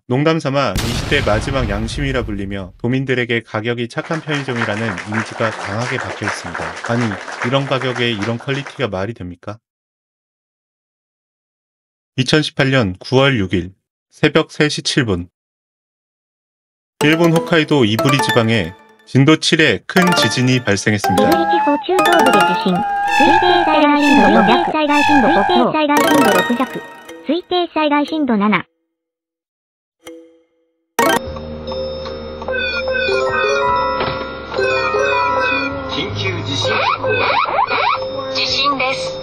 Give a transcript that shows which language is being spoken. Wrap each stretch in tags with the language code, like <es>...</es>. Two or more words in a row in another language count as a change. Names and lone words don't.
<ko>농담삼아 이 시대 마지막 양심이라 불리며 도민들에게 가격이 착한 편의점이라는 이미지가 강하게 박혀 있습니다. 아니 이런 가격에 이런 퀄리티가 말이 됩니까? 2018년 9월 6일 새벽 3시 7분 일본 홋카이도 이부리 지방에 진도 7의 큰 지진이 발생했습니다.</ko> <ja>イブリ地方中東部で地震。推定災害震度5弱。災害震度5強。災害震度6弱。推定災害震度7。緊急地震速報。地震です。</ja>